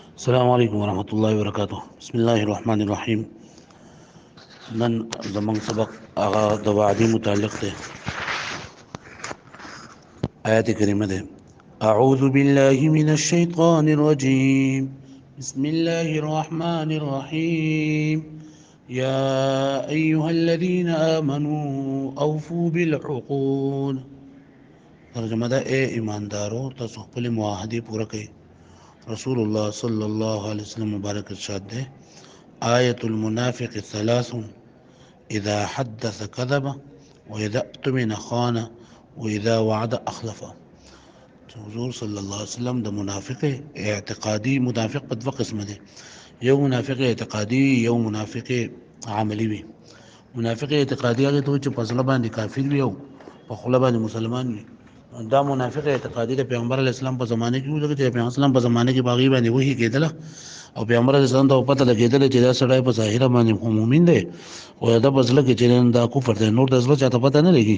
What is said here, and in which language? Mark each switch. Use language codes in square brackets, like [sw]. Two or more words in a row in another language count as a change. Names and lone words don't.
[ar] السلام علیکم ورحمۃ اللہ وبرکاتہ. بسم الله الرحمن الرحیم. [ps] نن زمون سبق هغه د وعدې متعلق دی. آیات کریمه ده. [ar] اعوذ بالله من الشیطان الرجیم. بسم الله الرحمن الرحیم. یا ایها الذین آمنوا اوفوا بالعقود. [ps] ترجمه ده: اے ایماندارو تاسو خپل معاهده پوره کړئ. [ar] رسول الله صلی الله علیه وسلم [ps] مبارک ارشاد ده: [ar] آیت المنافق ثلاث: اذا حدث كذب واذا اؤتمن خان واذا وعد اخلف. [ps] حضور [ar] صلی الله علیه وسلم [ps] د منافق اعتقادي منافق په دوه قسمه دي. یو منافق اعتقادي، یو منافق عملی وي. منافق اعتقادي هغه ته چې په ځل باندې کافر وي او په خوله باندې مسلمان وي. دا منافق اعتقادي د پیغمبر [ar] علی السلام [ps] په زمانه کې وو، چې پیغمبر اسلام په زمانه کې باغی باندې وਹੀ کېدله او پیغمبر [ar] علی السلام [ps] ته پته لګېدل چې دا سړی په ظاهر باندې مومن دی او دا بزله کې چې دا کفر دی، نور د ځله چاته پته نه لګي.